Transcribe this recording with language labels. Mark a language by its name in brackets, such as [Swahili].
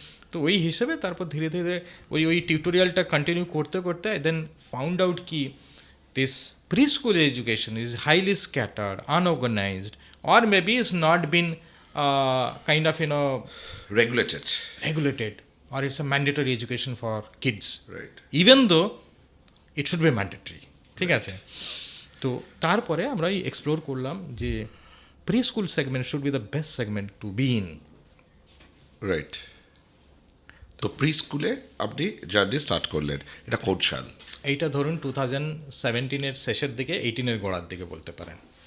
[Bangla] তো ওই হিসেবে তারপর ধীরে ধীরে ওই টিউটোরিয়ালটা কন্টিনিউ করতে করতে [English] then found out কি this preschool education is highly scattered, unorganised, or maybe it's not been kind of regulated, or it's a mandatory education for kids, right, even though it should be mandatory, [Bangla] ঠিক আছে। তো তারপরে আমরা explore করলাম যে pre school segment [English] Should be the best segment to be in, right. [Bangla] তো pre স্কুলে আপনি জার্নি স্টার্ট করলেন, এটা কোন সাল? এইটা ধরুন 2017-এর শেষের দিকে, 18-এর গোড়ার দিকে বলতে পারেন।